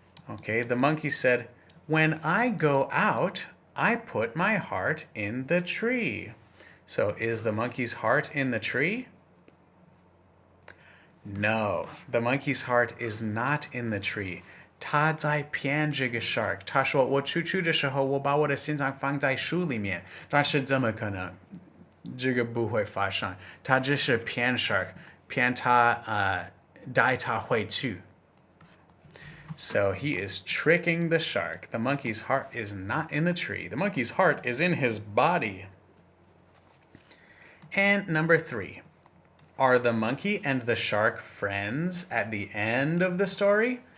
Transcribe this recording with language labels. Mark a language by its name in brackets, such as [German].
[English] Okay, the monkey said, when I go out, I put my heart in the tree. So is the monkey's heart in the tree? No, the monkey's heart is not in the tree. [Chinese] 他在骗这个 shark. 他说我出去的时候我把我的心脏放在书里面，但是怎么可能？这个不会发生。他只是骗 shark， 骗他带他回去。 [English] So he is tricking the shark. The monkey's heart is not in the tree. The monkey's heart is in his body. And number 3. Are the monkey and the shark friends at the end of the story?